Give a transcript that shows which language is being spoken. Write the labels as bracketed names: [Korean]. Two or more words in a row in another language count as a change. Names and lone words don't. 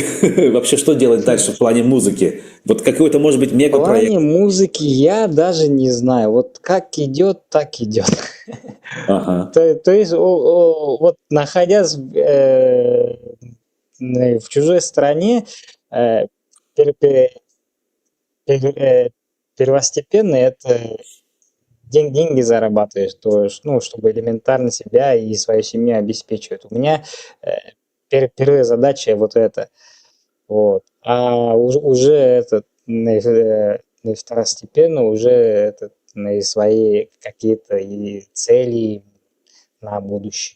[Russian] Вообще, что делать дальше в плане музыки? Вот какой-то, может быть, В плане мегапроект? музыки я даже не знаю. Вот как идет, так идет. Ага. То есть, вот находясь в чужой стране, э, пер- пер- первостепенно это деньги зарабатываешь, то есть, ну, чтобы элементарно себя и свою семью обеспечивать. У меня первая задача вот это. Вот. А уже второстепенно уже свои какие-то и цели на будущее.